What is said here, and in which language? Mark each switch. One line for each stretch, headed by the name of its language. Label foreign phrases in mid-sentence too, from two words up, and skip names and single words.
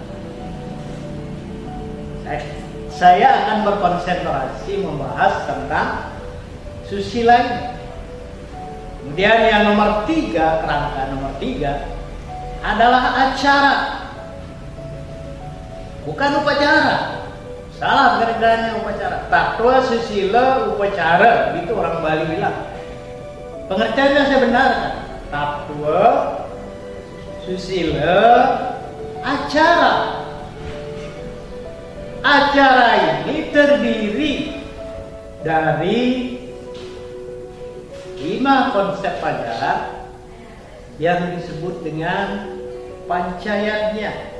Indonesian: Saya akan berkonsentrasi membahas tentang susila ini. Kemudian yang nomor 3, kerangka nomor 3 adalah acara, bukan upacara. Salah pengertiannya upacara. Tatwa, susila, upacara, itu orang Bali bilang. Pengertiannya saya benarkan. Tatwa, susila, acara. Acara ini terdiri dari 5 konsep ajaran yang disebut dengan pancayatnya.